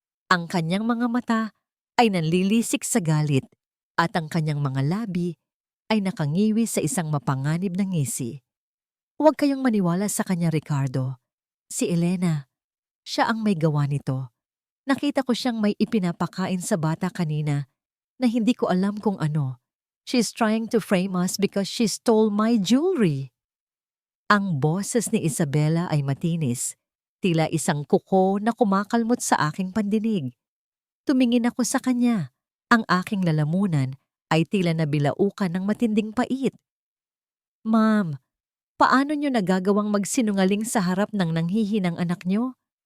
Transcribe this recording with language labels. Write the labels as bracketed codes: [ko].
[tl] Ang kanyang mga mata ay nanlilisik sa galit at ang kanyang mga labi ay nakangiwi sa isang mapanganib na ngisi. Huwag kayong maniwala sa kanya, Ricardo. Si Elena, siya ang may gawa nito. Nakita ko siyang may ipinapakain sa bata kanina na hindi ko alam kung ano. [en] She's trying to frame us because she stole my jewelry. [tl] Ang boses ni Isabela ay matinis, tila isang kuko na kumakalmot sa aking pandinig. Tumingin ako sa kanya. Ang aking lalamunan ay tila nabilaukan ng matinding pait. Ma'am, paano nyo nagagawang magsinungaling sa harap ng nanghihinang anak nyo?